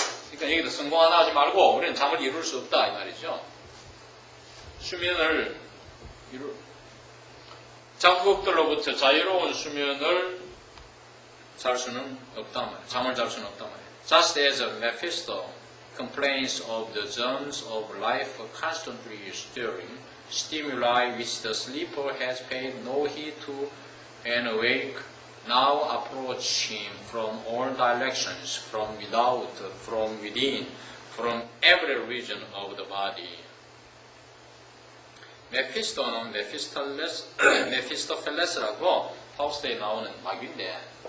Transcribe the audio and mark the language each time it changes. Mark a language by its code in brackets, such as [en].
[ko] 그러니까 여기도 성공하다 하지 말고 우리는 잠을 이룰 수 없다 이 말이죠. 수면을 자극들로부터 자유로운 수면을 잘 수는 없단 말이에요. 잠을 잘 수는 없단 말이에요. [en] Just as Mephisto complaints of the germs of life constantly stirring, stimuli which the sleeper has paid no heed to, and awake now approach him from all directions, from without, from within, from every region of the body. [ko] 메피스토는 메피스토펠레스라고 파우스트에 나오는 마귀인데